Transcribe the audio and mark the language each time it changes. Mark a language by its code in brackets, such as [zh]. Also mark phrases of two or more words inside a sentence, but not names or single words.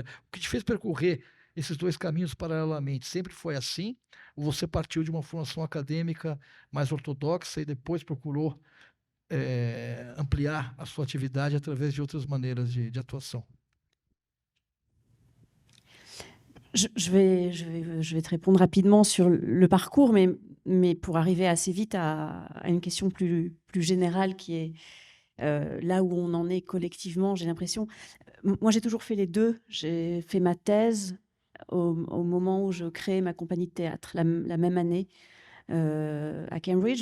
[pt] O que te fez percorrer esses dois caminhos paralelamente? Sempre foi assim? Ou você partiu de uma formação acadêmica mais ortodoxa e depois procurou ampliar a sua atividade através de outras maneiras de atuação? [fr] Je vais te répondre rapidement sur le parcours, mais pour arriver assez vite à une question plus générale qui est là où on en est collectivement, j'ai l'impression. Moi, j'ai toujours fait les deux. J'ai fait ma thèse au moment où je crée ma compagnie de théâtre, la même année à Cambridge.